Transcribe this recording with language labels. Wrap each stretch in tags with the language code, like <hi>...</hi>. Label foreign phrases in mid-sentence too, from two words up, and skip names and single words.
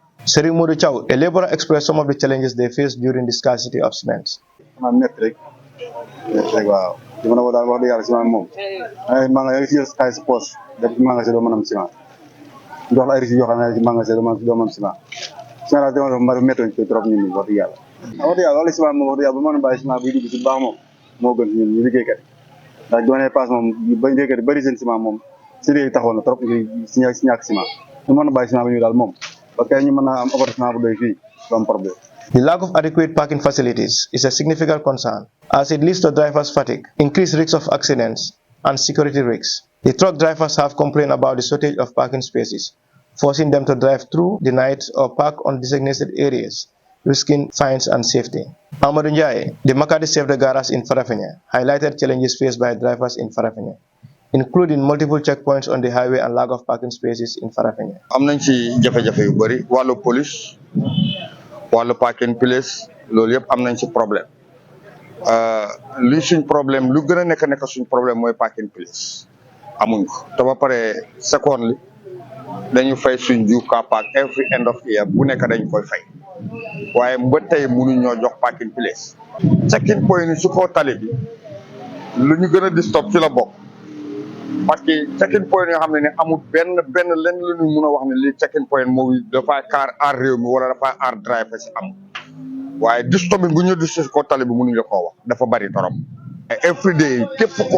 <en>Serigne Modou Chow, a laborer, expressed some of the challenges they face during the scarcity of cement.</en> <wo>métti rek waaw li ma la ko daal wax dëgg yàlla ciment moom maa nga si xaalis si poche def ci magasin doo mën am ciment dox la ay risques yoo xam ne ci magasin doo mën am ciment daal dama mari méttoñ ko trop ñun wax dëgg yàlla wala ciment moom wax dëgg yàlla bu mën a bàyyi ciment buy dugg si baax moom moo gën ñun ñu liggéeykat ndax doonee passe moom ba liggéeykat bëri seen ciment moom si léegi taxoon na trop si ñàkk ciment ñu mën a bàyyi ciment bi ñu daal moom</wo> <fr>parce que</fr> <wo>ñu mën a am appartement bu doy fii du am problème.</wo> <en>The lack of adequate parking facilities is a significant concern, as it leads to drivers' fatigue, increased risks of accidents, and security risks. The truck drivers have complained about the shortage of parking spaces, forcing them to drive through the night or park on designated areas, risking fines and safety. Amadou Ndiaye, the Makati Save the Garage in Farafenni, highlighted challenges faced by drivers in Farafenni, including multiple checkpoints on the highway and lack of parking spaces in Farafenni.</en> <wo>am nañ ci jafe-jafe yu bëri wàllu police wàllu</wo> <en>parking place</en> <wo>loolu yëpp am nañ ci problème li suñ problème lu gën a nekk suñ problème mooy</wo> <en>parking place</en> <wo>amuñ ko te ba pare secondly dañu fay suñ ju</wo> <en>car park every end of year</en> <wo>bu nekk dañ koy fay waaye ba tey mënuñ ñoo jox</wo> <en>parking place checking point</en> <wo>su ko tali bi lu ñu gën a di stop ci la bokk</wo> <fr>parce que</fr> <en>checking point</en> <wo>yoo xam ne amul benn lenn lu ñu mun a wax ne lii</wo> <en>checking point</en> <wo>mooy dafa aar réew mi wala dafa aar driver si am waaye disturbing bu ñu di si ko tali bi mënuñ la koo wax dafa bari torop</wo> <en>every day</en> <wo>képp koo</wo>